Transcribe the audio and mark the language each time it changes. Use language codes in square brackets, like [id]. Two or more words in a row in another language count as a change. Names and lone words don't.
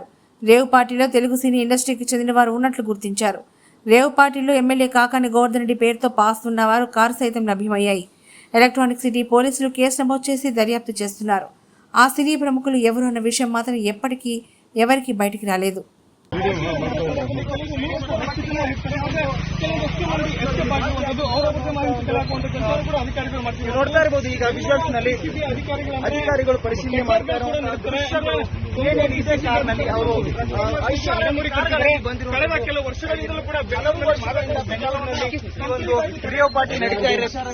[te] రేవ్ పార్టీలో తెలుగు సినీ ఇండస్ట్రీకి చెందిన వారు ఉన్నట్లు గుర్తించారు. రేవ్ పార్టీలో ఎమ్మెల్యే కాకాని గోవర్ధన్ రెడ్డి పేరుతో పాస్ ఉన్నవారు కారు సైతం లభ్యమయ్యాయి. ఎలక్ట్రానిక్ సిటీ పోలీసులు కేసు నమోదు చేసి దర్యాప్తు చేస్తున్నారు. ఆ సినీ ప్రముఖులు ఎవరు అన్న విషయం మాత్రం ఎప్పటికీ ఎవరికి బయటికి రాలేదు. [kn] ನೋಡ್ತಾ ಇರಬಹುದು ಈಗ ವಿಜುವಲ್ಸ್ ನಲ್ಲಿ ಅಧಿಕಾರಿಗಳು ಪರಿಶೀಲನೆ ಮಾಡ್ತಾ ಇದೇ ಕಾರಣದಲ್ಲಿ ಅವರು ಕಳೆದ ಕೆಲವು ವರ್ಷಗಳಿಂದಲೂ ಕೂಡ ಬೆಂಗಳೂರಿನಲ್ಲಿ ಒಂದು ರೇವ್ ಪಾರ್ಟಿ ನಡೀತಾ ಇದೆ.